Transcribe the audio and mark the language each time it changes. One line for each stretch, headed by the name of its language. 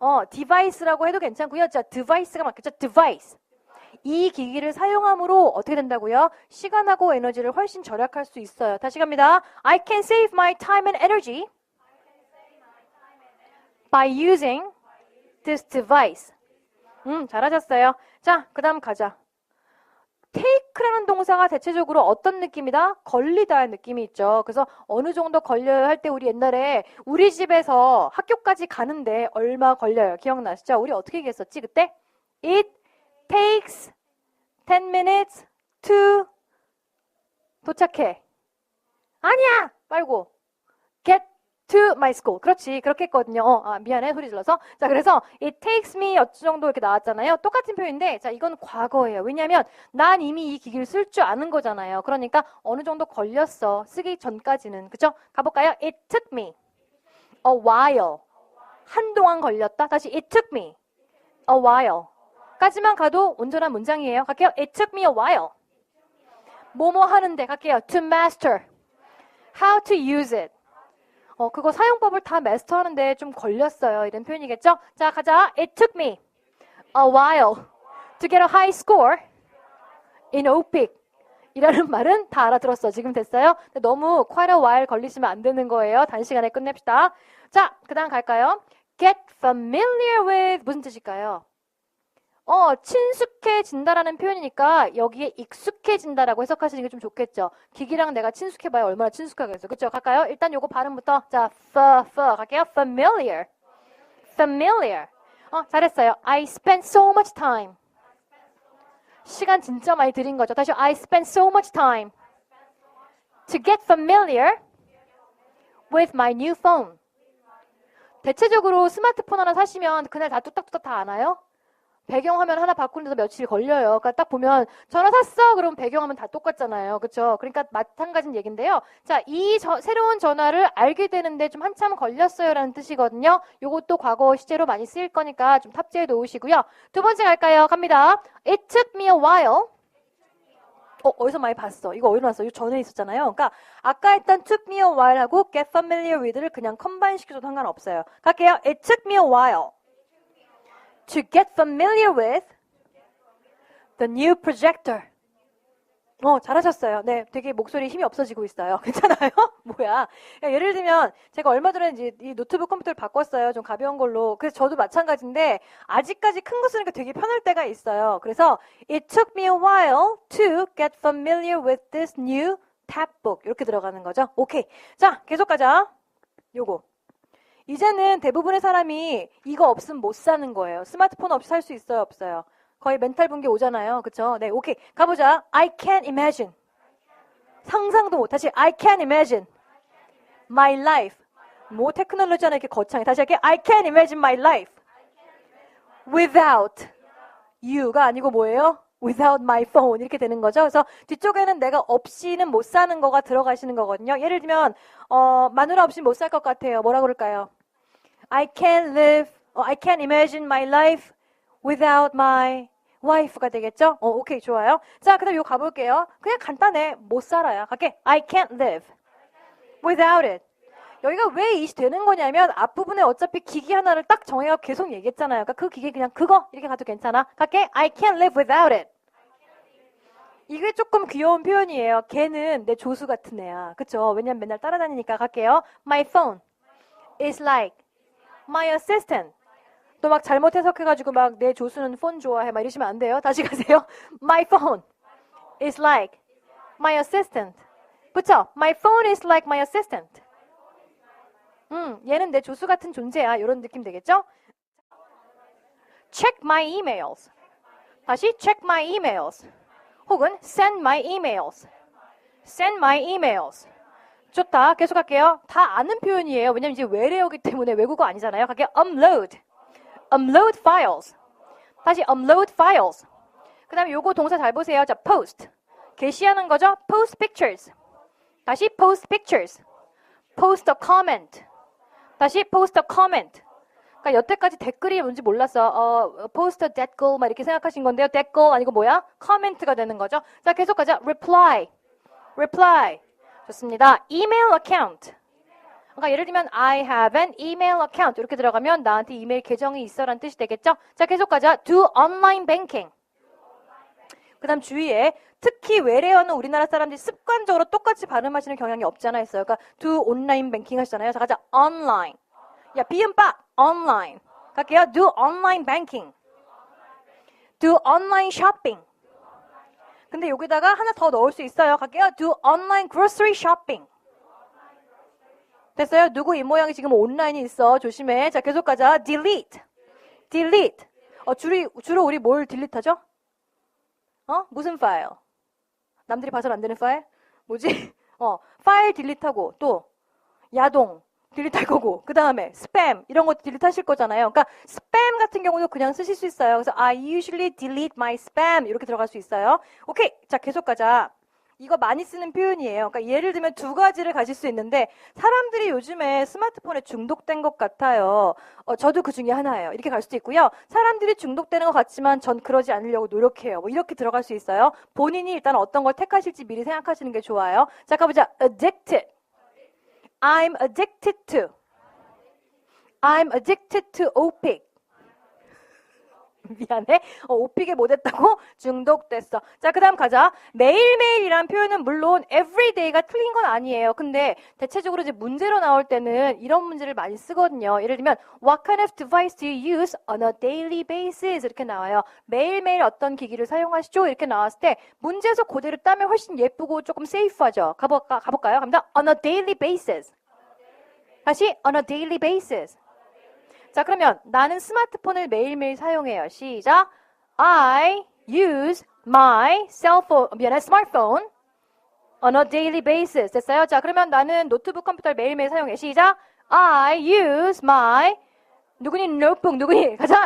Korean: device라고 해도 괜찮고요. 자, device가 맞겠죠?
English: device.
Korean: 이 기기를 사용함으로 어떻게 된다고요? 시간하고 에너지를 훨씬 절약할 수 있어요. 다시 갑니다.
English: I can save my time and energy by using this device.
Korean: 잘하셨어요. 자, 그 다음 가자.
English: take
Korean: take라는 동사가 대체적으로 어떤 느낌이다? 걸리다의 느낌이 있죠. 그래서 어느 정도 걸려요 할 때 우리 옛날에 우리 집에서 학교까지 가는데 얼마 걸려요? 기억나시죠? 우리 어떻게 얘기했었지 그때?
English: It takes 10 minutes to
Korean: 도착해. 아니야! 말고
English: get to my school.
Korean: 그렇지. 그렇게 했거든요. 미안해. 소리 질러서. 자, 그래서
English: it takes me
Korean: 어느 정도 이렇게 나왔잖아요. 똑같은 표현인데 자, 이건 과거예요. 왜냐하면 난 이미 이 기기를 쓸 줄 아는 거잖아요. 그러니까 어느 정도 걸렸어. 쓰기 전까지는. 그죠? 가볼까요?
English: It took me a while.
Korean: 한동안 걸렸다. 다시
English: it took me a while.
Korean: 까지만 가도 온전한 문장이에요. 갈게요.
English: It took me a while.
Korean: 뭐뭐 하는데 갈게요.
English: To master. How to use it.
Korean: 그거 사용법을 다 마스터하는데 좀 걸렸어요. 이런 표현이겠죠? 자, 가자.
English: It took me a while to get a high score in OPIC.
Korean: 이라는 말은 다 알아들었어. 지금 됐어요? 너무
English: quite a while
Korean: 걸리시면 안 되는 거예요. 단시간에 끝냅시다. 자, 그 다음 갈까요?
English: Get familiar with
Korean: 무슨 뜻일까요? 친숙해진다라는 표현이니까 여기에 익숙해진다라고 해석하시는 게 좀 좋겠죠. 기기랑 내가 친숙해봐야 얼마나 친숙하겠어. 그쵸? 갈까요? 일단 요거 발음부터. 자, 갈게요. familiar. familiar. 잘했어요.
English: I spent so much time.
Korean: 시간 진짜 많이 들인 거죠. 다시
English: I spent so much time to get familiar with my new phone.
Korean: 대체적으로 스마트폰 하나 사시면 그날 다 뚝딱뚝딱 다 아나요? 배경화면 하나 바꾸는데도 며칠 걸려요. 그러니까 딱 보면 전화 샀어? 그럼 배경화면 다 똑같잖아요. 그렇죠? 그러니까 마찬가지인 얘기인데요. 자, 새로운 전화를 알게 되는데 좀 한참 걸렸어요 라는 뜻이거든요. 요것도 과거 시제로 많이 쓰일 거니까 좀 탑재해 놓으시고요. 두 번째 갈까요? 갑니다.
English: It took me a while.
Korean: 어디서 많이 봤어? 이거 어디로 났어? 이 전에 있었잖아요. 그러니까 아까 했던
English: took me a while
Korean: 하고
English: get familiar with
Korean: 를 그냥 컴바인 시켜도 상관없어요. 갈게요.
English: It took me a while to get familiar with the new projector.
Korean: 잘하셨어요. 네, 되게 목소리 힘이 없어지고 있어요. 괜찮아요? 뭐야. 예를 들면 제가 얼마 전에 이제 이 노트북 컴퓨터를 바꿨어요. 좀 가벼운 걸로. 그래서 저도 마찬가지인데 아직까지 큰 거 쓰니까 되게 편할 때가 있어요. 그래서
English: it took me a while to get familiar with this new tabbook.
Korean: 이렇게 들어가는 거죠. 오케이. 자, 계속 가자. 요거. 이제는 대부분의 사람이 이거 없으면 못 사는 거예요. 스마트폰 없이 살 수 있어요, 없어요? 거의 멘탈 붕괴 오잖아요. 그쵸? 네, 오케이. 가보자.
English: I can't imagine.
Korean: 상상도 못.
English: 다시 I can't imagine my life.
Korean: 뭐 테크놀로지 하나 이렇게 거창해. 다시 할게요.
English: I can't imagine my life without you
Korean: 가 아니고 뭐예요?
English: without my phone
Korean: 이렇게 되는 거죠. 그래서 뒤쪽에는 내가 없이는 못 사는 거가 들어가시는 거거든요. 예를 들면 마누라 없이 못 살 것 같아요. 뭐라 그럴까요?
English: I can't imagine my life without my wife가 되겠죠?
Korean: 오케이, 좋아요. 자, 그 다음 이거 가볼게요. 그냥 간단해. 못 살아요. 갈게.
English: I can't live without it.
Korean: 여기가 왜 이시 되는 거냐면 앞부분에 어차피 기기 하나를 딱 정해갖고 계속 얘기했잖아요. 그러니까 그 기계 그냥 그거 이렇게 가도 괜찮아.
English: 갈게. I can't live without it.
Korean: 이게 조금 귀여운 표현이에요. 걔는 내 조수 같은 애야. 그쵸? 왜냐면 맨날 따라다니니까. 갈게요.
English: My phone is like my assistant.
Korean: 또 막 잘못 해석해가지고 막 내 조수는 폰 좋아해 막 이러시면 안 돼요. 다시 가세요.
English: My phone is like my assistant.
Korean: 그쵸?
English: My phone is like my assistant.
Korean: 얘는 내 조수 같은 존재야. 이런 느낌 되겠죠?
English: Check my emails.
Korean: 다시
English: check my emails.
Korean: 혹은
English: send my emails. Send my emails.
Korean: 좋다. 계속 할게요. 다 아는 표현이에요. 왜냐면 이제 외래어기 때문에 외국어 아니잖아요.
English: 갈게요. Upload. Upload files. 다시 upload files.
Korean: 그 다음에 요거 동사 잘 보세요. 자, post. 게시하는 거죠.
English: Post pictures.
Korean: 다시
English: post pictures. Post a comment. 다시 post a comment.
Korean: 그러니까 여태까지 댓글이 뭔지 몰랐어.
English: post a
Korean: 댓글 막 이렇게 생각하신 건데요. 댓글 아니고 뭐야? comment가 되는 거죠. 자, 계속 가자. reply. reply. 좋습니다.
English: email account.
Korean: 그러니까 예를 들면
English: I have an email account
Korean: 이렇게 들어가면 나한테 이메일 계정이 있어라는 뜻이 되겠죠. 자, 계속 가자.
English: do online banking.
Korean: 그 다음 주위에 특히 외래어는 우리나라 사람들이 습관적으로 똑같이 발음하시는 경향이 없잖아 했어요. 그러니까
English: do online banking
Korean: 하시잖아요. 자, 가자. online. 야, 비음빠. online. 갈게요.
English: do online banking. do online shopping.
Korean: 근데 여기다가 하나 더 넣을 수 있어요. 갈게요.
English: do online grocery shopping.
Korean: 됐어요? 누구 입모양이 지금 온라인이 있어. 조심해. 자, 계속 가자. delete. delete. 주로 우리 뭘 딜리트하죠? 무슨 파일? 남들이 봐서는 안 되는 파일? 뭐지? 파일 딜리트하고 또 야동 딜리트할 거고 그 다음에 스팸 이런 것도 딜리트하실 거잖아요. 그러니까 스팸 같은 경우도 그냥 쓰실 수 있어요. 그래서
English: I usually delete my spam
Korean: 이렇게 들어갈 수 있어요. 오케이, 자 계속 가자. 이거 많이 쓰는 표현이에요. 그러니까 예를 들면 두 가지를 가질 수 있는데 사람들이 요즘에 스마트폰에 중독된 것 같아요. 저도 그 중에 하나예요. 이렇게 갈 수도 있고요. 사람들이 중독되는 것 같지만 전 그러지 않으려고 노력해요. 뭐 이렇게 들어갈 수 있어요. 본인이 일단 어떤 걸 택하실지 미리 생각하시는 게 좋아요. 자, 가보자.
English: addicted. I'm addicted to. I'm addicted to 오픽.
Korean: 미안해. 오픽에 못했다고? 중독됐어. 자, 그 다음 가자. 매일매일이란 표현은 물론 everyday가 틀린 건 아니에요. 근데 대체적으로 이제 문제로 나올 때는 이런 문제를 많이 쓰거든요. 예를 들면
English: What kind of device do you use on a daily basis?
Korean: 이렇게 나와요. 매일매일 어떤 기기를 사용하시죠? 이렇게 나왔을 때 문제에서 그대로 따면 훨씬 예쁘고 조금 세이프하죠. 가볼까요? 갑니다.
English: On a daily basis. 다시 on a daily basis.
Korean: 자, 그러면 나는 스마트폰을 매일매일 사용해요. 시작.
English: I use my smartphone on a daily basis.
Korean: 됐어요? 자, 그러면 나는 노트북 컴퓨터를 매일매일 사용해. 시작.
English: I use my
Korean: 누구니? 가자.